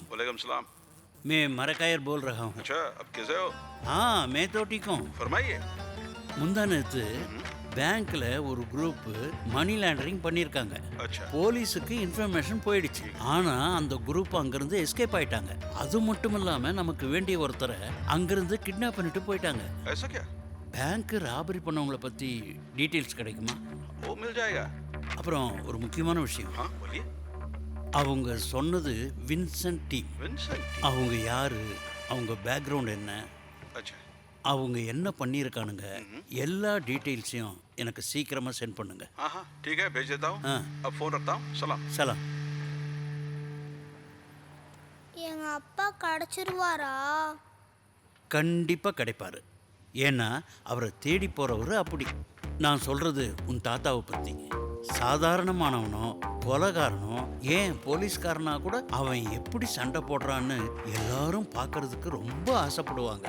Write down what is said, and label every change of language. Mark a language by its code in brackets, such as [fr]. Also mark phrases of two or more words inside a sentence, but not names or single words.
[hi] वालेकुम सलाम। मैं मरकायर बोल रहा हूँ। अच्छा, अब कैसे हो? हाँ, मैं तो ठीक हूँ। फरमाइए। [ta] முந்தா நேத்து பேங்க்ல ஒரு [en] group money laundering [ta] பண்ணியிருக்காங்க. போலீஸுக்கு இன்ஃபர்மேஷன் போயிடுச்சு. ஆனா அந்த குரூப் அங்கிருந்து எஸ்கேப் ஆயிட்டாங்க. அது மட்டும் இல்லாம நமக்கு வேண்டிய ஒருத்தரை அங்கிருந்து கிட்னாப் பண்ணிட்டு போயிட்டாங்க. [en] bank robbery [ta] பண்ணவங்களை பத்தி டீட்டெயில்ஸ் கிடைக்குமா? அப்புறம் ஒரு முக்கியமான விஷயம், அவங்க சொன்னது வின்சென்ட் டீம். அவங்க யாரு, அவங்க பேக்ரவுண்ட் என்ன, அவங்க என்ன பண்ணியிருக்கானுங்க, எல்லா டீட்டெயில்ஸையும் எனக்கு சீக்கிரமா சென்ட் பண்ணுங்க. [hi] ठीक है, भेज देता हूँ। अब फोन रखता हूँ। सलाम। [ta] சலாம். எங்க அப்பா கிடைச்சிருவாரா? கண்டிப்பா கிடைப்பாரு. ஏன்னா அவரை தேடி போறவர் அப்படி. நான் சொல்றது உன் தாத்தாவை பத்தி. சாதாரணமானவனோ கொலைகாரனோ ஏன் போலீஸ்காரனா கூட அவன் எப்படி சண்டை போடுறான்னு எல்லாரும் பார்க்கறதுக்கு ரொம்ப ஆசைப்படுவாங்க.